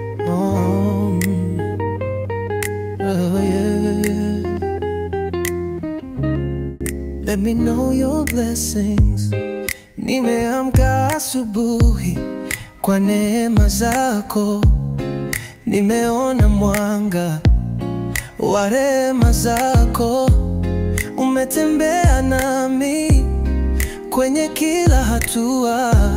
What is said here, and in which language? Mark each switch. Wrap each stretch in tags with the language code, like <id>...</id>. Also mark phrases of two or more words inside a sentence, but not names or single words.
<en>Oh, oh, yeah. Let me know your blessings.</en> <sw>Nimeamka asubuhi kwa neema zako. Nimeona mwanga wa rehema zako. Umetembea nami kwenye kila hatua.</sw>